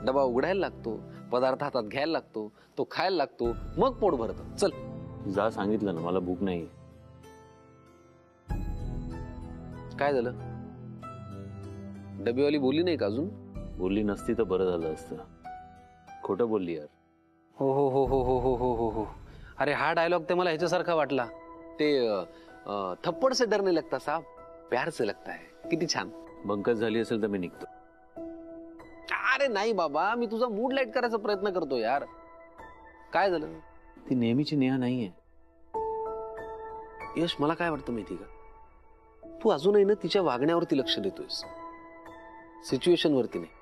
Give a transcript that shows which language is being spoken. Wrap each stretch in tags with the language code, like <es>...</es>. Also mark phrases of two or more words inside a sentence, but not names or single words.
<mr>डबा उघडायला लागतो, पदार्थ हातात घ्यायला लागतो, तो खायला लागतो, मग पोट भरत. चल जा, सांगितलं ना मला भूक नाही. काय झालं? डबेवाली बोलली नाही का अजून? बोलली नसती तर बरं झालं असतं. खोटं बोलली यार. हो हो हो हो हो हो हो हो हो. अरे हा डायलॉग ते मला ह्याच्यासारखा वाटला.</mr> <hi>ते थप्पड से डर नहीं लगता साहब, प्यार से लगता है.</hi> <mr>किती छान. बंकच झाली असेल तर मी निघतो. अरे नाही बाबा, मी तुझा</mr> <en>mood light</en> <mr>करायचा प्रयत्न करतो यार. काय झालं? ती नेहमीची नेहा नाहीये. यश, मला काय वाटतं माहिती का, तू अजूनही ना तिच्या वागण्यावरती लक्ष देतोयस, सिच्युएशन वरती नाही.</mr>